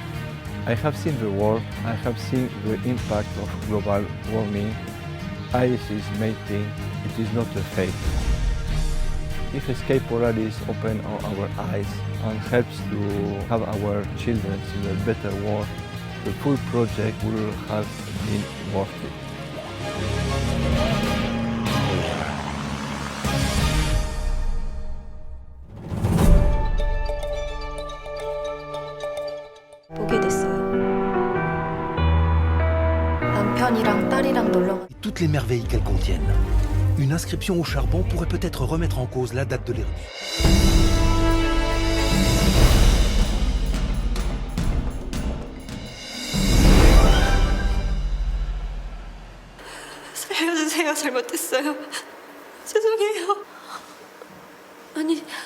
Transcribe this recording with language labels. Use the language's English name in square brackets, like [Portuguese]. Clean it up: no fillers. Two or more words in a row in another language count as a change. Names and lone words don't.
[English] I have seen the world, I have seen the impact of global warming. Ice is melting, it is not a fate. If Escape Polaris opens our eyes and helps to have our children in a better world, the full project will have been worth it. [French] Toutes les merveilles qu'elles contiennent. Une inscription au charbon pourrait peut-être remettre en cause la date de l'éruption. [Korean] 살려주세요. 잘못했어요. 죄송해요. 아니...